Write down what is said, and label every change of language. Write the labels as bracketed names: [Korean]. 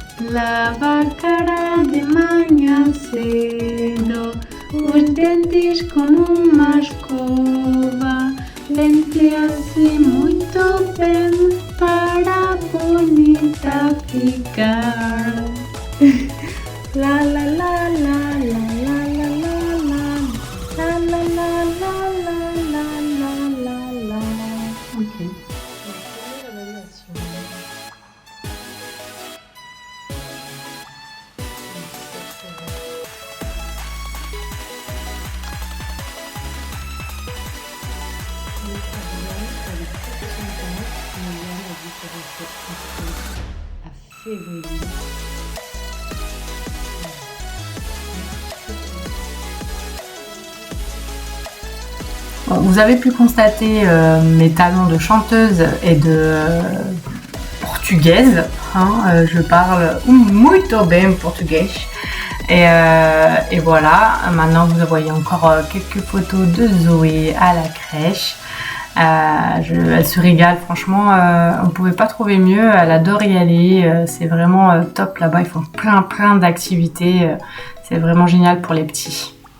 [Portuguese] Lava a cara de manhã cedo, os dentes com uma escova, penteia-se muito bem para bonita ficar. La la la la la la la la la la la la la la la. Ok. [French] À février. Bon, vous avez pu constater mes talents de chanteuse et de portugaise. Je parle [Portuguese] muito bem [French] portugais. Et voilà, maintenant vous voyez encore quelques photos de Zoé à la crèche. Elle se régale, franchement, on ne pouvait pas trouver mieux, elle adore y aller, c'est vraiment top là-bas, ils font plein d'activités, c'est vraiment génial pour les petits.